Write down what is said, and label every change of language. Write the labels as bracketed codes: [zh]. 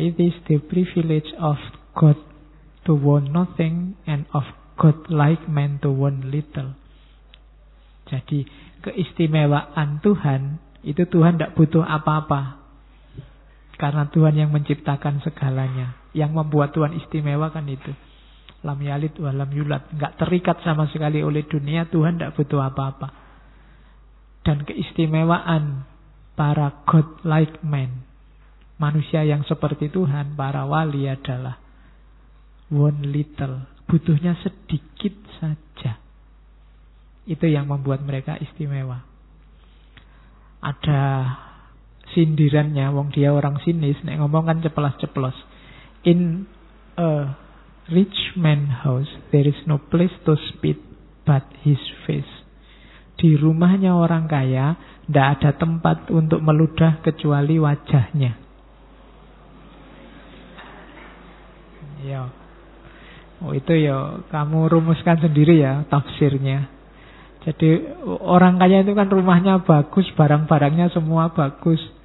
[en] It is the privilege of God to want nothing and of God-like man to want little. [id] Jadi, keistimewaan Tuhan, itu Tuhan tidak butuh apa-apa. Karena Tuhan yang menciptakan segalanya. Yang membuat Tuhan istimewa kan itu. [ar] Lam yalid wa lam yulad. [id] Tidak terikat sama sekali oleh dunia, Tuhan tidak butuh apa-apa. Dan keistimewaan para God-like men, manusia yang seperti Tuhan, para wali adalah [en] one little, [id] butuhnya sedikit saja. Itu yang membuat mereka istimewa. Ada sindirannya, wong dia orang sinis, nek ngomong kan ceplos-ceplos. [en] In a rich man house, there is no place to spit but his face. [id] Di rumahnya orang kaya, tidak ada tempat untuk meludah kecuali wajahnya. Ya, oh, itu ya, kamu rumuskan sendiri ya tafsirnya. Jadi orang kaya itu kan rumahnya bagus, barang-barangnya semua bagus.